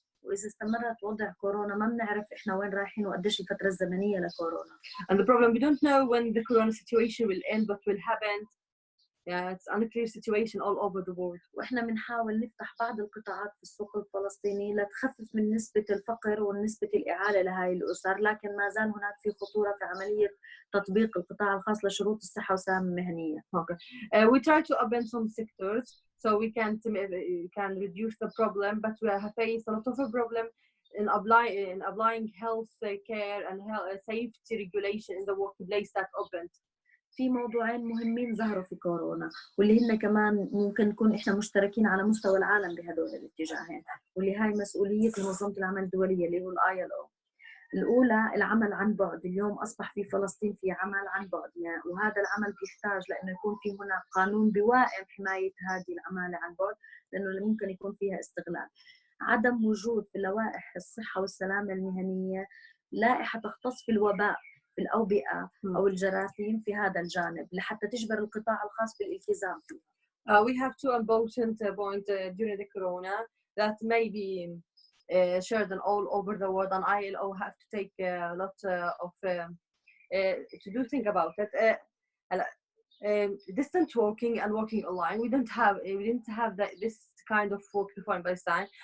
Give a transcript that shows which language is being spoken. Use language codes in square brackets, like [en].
[ar] وإذا استمرت وضع كورونا ما بنعرف إحنا وين رايحين وقديش الفترة الزمنية لكورونا. [en] And the problem, we don't know when the corona situation will end, what will happen. Yeah, it's unclear situation all over the world. [ar] وإحنا بنحاول نفتح بعض القطاعات في السوق الفلسطيني لتخفف من نسبة الفقر ونسبة الإعالة لهاي الأسر، لكن ما زال هناك في خطورة في عملية تطبيق القطاع الخاص لشروط الصحة والسلامة المهنية. [en] Okay. We try to open some sectors so we can reduce the problem, but we have faced a lot of a problem in applying health care and safety regulation in the workplace that opened. [ar] في موضوعين مهمين ظهروا في كورونا واللي هن كمان ممكن نكون احنا مشتركين على مستوى العالم بهدول الاتجاهين، واللي هاي مسؤولية منظمة العمل الدولية اللي هو ILO. الأولى العمل عن بعد. اليوم أصبح في فلسطين في عمل عن بعد، يعني وهذا العمل بيحتاج لأنه يكون في هنا قانون بوائم حماية هذه العمالة عن بعد، لأنه ممكن يكون فيها استغلال. عدم وجود في لوائح الصحة والسلامة المهنية لائحة تختص في الوباء في الأوبئة أو الجراثيم في هذا الجانب لحتى تجبر القطاع الخاص بالالتزام فيها. [en] We have two important points during the corona that may be shared all over the world, and ILO have to take a lot of to do think about it. Distant working and working online. We didn't have this kind of work before in Palestine.